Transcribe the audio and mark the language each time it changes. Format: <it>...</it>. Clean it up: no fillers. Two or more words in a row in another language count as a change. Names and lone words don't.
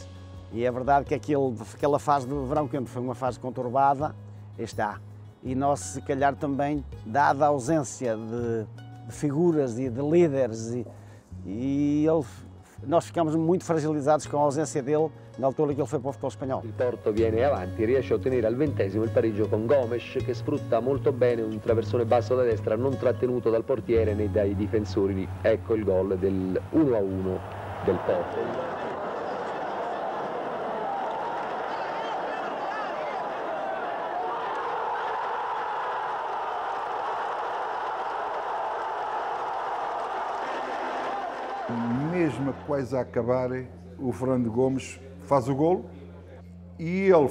<pt>E é verdade que aquela fase do verão quente foi uma fase conturbada, está. E nós, se calhar, também, dada a ausência de figuras e de líderes, nós ficamos muito fragilizados com a ausência dele na altura que ele foi para o futebol espanhol.</pt> <it>Il Porto viene avanti, riesce a ottenere al 20° il pareggio con Gomes che sfrutta molto bene un traversone basso da destra non trattenuto dal portiere né dai difensori. Ecco il gol del 1-1 del Porto.</it> <pt>Mesmo quase a acabar, o Fernando Gomes faz o golo e ele</pt>